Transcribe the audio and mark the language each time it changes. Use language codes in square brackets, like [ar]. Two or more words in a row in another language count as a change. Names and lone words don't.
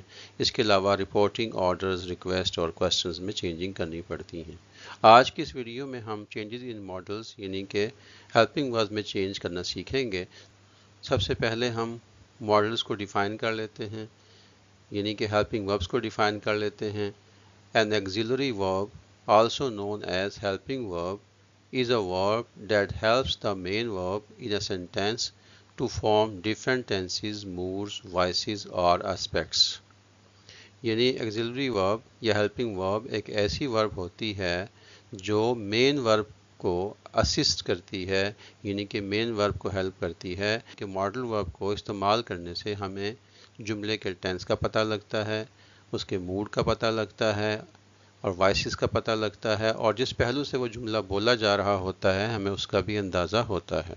[ur] اس کے علاوہ [en] reporting orders, [ur] ریکویسٹ اور کویسچنز میں چینجنگ کرنی پڑتی ہیں۔ آج کی اس ویڈیو میں ہم [en] changes in models [ur] یعنی کہ [en] helping verbs [ur] میں چینج کرنا سیکھیں گے۔ سب سے پہلے ہم ماڈلز کو ڈیفائن کر لیتے ہیں، یعنی کہ [en] helping verbs [ur] کو ڈیفائن کر لیتے ہیں۔ [en] An auxiliary verb, also known as helping verb, is a verb that helps the main verb in a sentence to form different tenses, moods, voices or aspects. [ur] یعنی [en] auxiliary verb [ur] یا [en] helping verb [ur] ایک ایسی verb ہوتی ہے جو [en] main verb [ur] کو اسسٹ کرتی ہے، یعنی کہ [en] main verb [ur] کو ہیلپ کرتی ہے کہ [en] model verb [ur] کو استعمال کرنے سے ہمیں جملے کے ٹینس کا پتہ لگتا ہے، اس کے موڈ کا پتہ لگتا ہے اور وائسز کا پتہ لگتا ہے، اور جس پہلو سے وہ جملہ بولا جا رہا ہوتا ہے ہمیں اس کا بھی اندازہ ہوتا ہے۔